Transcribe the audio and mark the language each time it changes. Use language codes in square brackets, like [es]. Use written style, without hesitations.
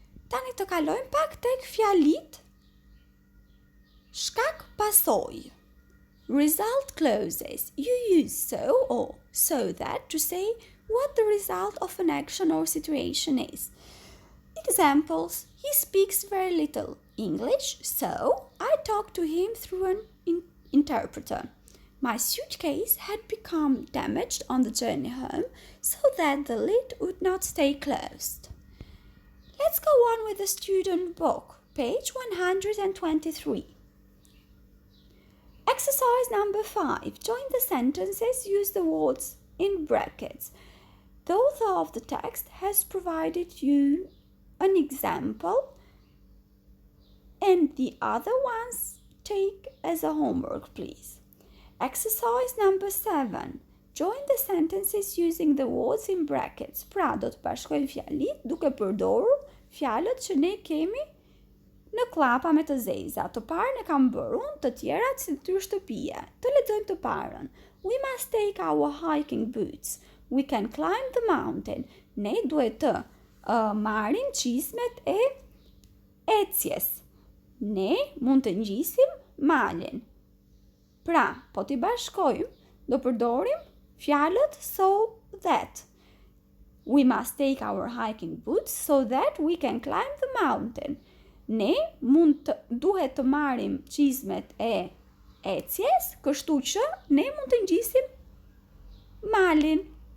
[sq] Tani të kalojmë pak tek fjalit shkak pasojë. [en] Result clauses. You use so or so that to say what the result of an action or situation is. Examples. He speaks very little English, so I talk to him through an interpreter. My suitcase had become damaged on the journey home so that the lid would not stay closed. Let's go on with the student book, page 123. Exercise number 5. Join the sentences, use the words in brackets. The author of the text has provided you an example and the other ones take as a homework, please. Exercise number 7. Join the sentences using the words in brackets. [sq] Pra do të bashkojmë fjalit duke përdorur fjalët që ne kemi në klapa me të zeza. Të parën e kam bërë unë, të tjerat si detyrë shtëpie. Të lexojmë të parën. [en] We must take our hiking boots. We can climb the mountain. [sq] Ne duhet të marrim çizmet e ecjes. Ne mund të ngjisim malin. Pra, po t'i bashkojmë, do përdorim fjalët so that. [en] We must take our hiking boots so that we can climb the mountain. [sq] Ne duhet të marrim çizmet e ecjes, kështu që ne mund të ngjisim malin.